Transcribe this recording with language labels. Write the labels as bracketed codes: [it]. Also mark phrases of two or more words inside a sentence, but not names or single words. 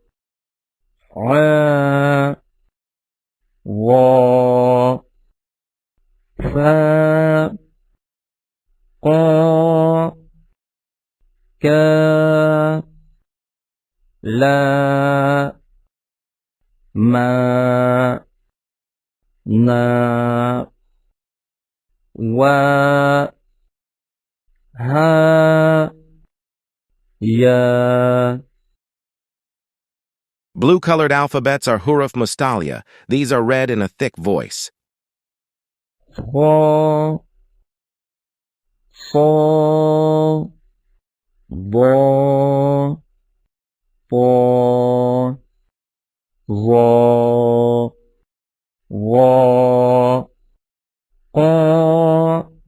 [ar] أ، وَ، فَ، قَ، كَ، لَ، مَ، نَ، وَ، هَ، يَ. [en] Blue-colored alphabets are [ar] حروف مستعلية. [en] These are read in a thick voice. [ar] فَ، صَ، بَ، بَ، ظَ، وَ، قَ.